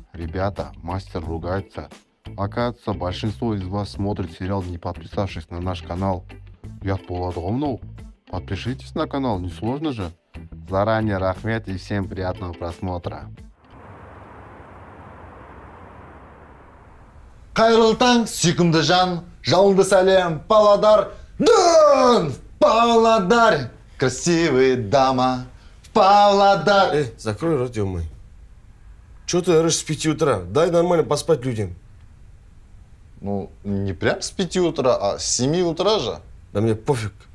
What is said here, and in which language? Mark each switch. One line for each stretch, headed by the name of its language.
Russian: Ребята, мастер ругается. Оказывается, большинство из вас смотрит сериал, не подписавшись на наш канал.
Kazakh: Ұят болады ғой мынау.
Russian: Подпишитесь на канал, несложно же. Заранее рахмет и всем приятного просмотра.
Kazakh: Қайырлы таң, сүйкімді жан, жалынды сәлем, Павлодар, Дон!
Russian: Павлодар, красивая дама, Павлодар. Закрой рот, мой. Чего ты орешь с 5 утра? Дай нормально поспать людям. Ну, не прям с 5 утра, а с 7 утра же. Да мне пофиг.